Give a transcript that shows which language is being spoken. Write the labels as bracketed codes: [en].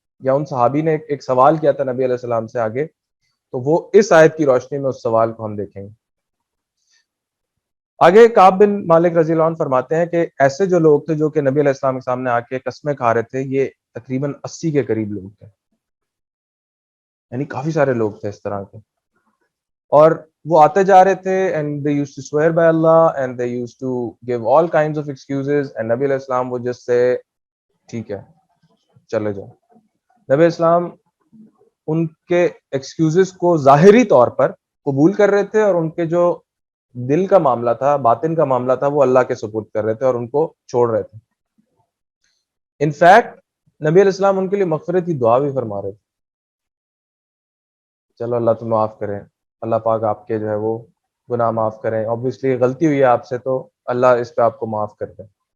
[ur] یا ان صحابی نے ایک سوال کیا تھا نبی علیہ السلام سے آگے، تو وہ اس آیت کی روشنی میں اس سوال کو ہم دیکھیں گے. آگے کعب بن مالک رضی اللہ عنہ فرماتے ہیں کہ ایسے جو لوگ تھے جو کہ نبی علیہ السلام کے سامنے آ کے قسمیں کھا رہے تھے، یہ تقریباً 80 کے قریب لوگ تھے، یعنی کافی سارے لوگ تھے اس طرح کے. اور وہ آتے جا رہے تھے [en] and they used to swear by Allah and they used to give all kinds of excuses and نبی علیہ السلام would just say [ur] ٹھیک ہے چلے جاؤ. نبی علیہ السلام ان کے ایکسکیوزز کو ظاہری طور پر قبول کر رہے تھے اور ان کے جو دل کا معاملہ تھا، باطن کا معاملہ تھا، وہ اللہ کے سپرد کر رہے تھے اور ان کو چھوڑ رہے تھے. انفیکٹ نبی علیہ السلام ان کے لیے مغفرت کی دعا بھی فرما رہے تھے، چلو اللہ تو معاف کریں، اللہ پاک آپ کے جو ہے وہ گناہ معاف کریں، obviously غلطی ہوئی ہے آپ سے تو اللہ اس پہ آپ کو معاف کر دیں.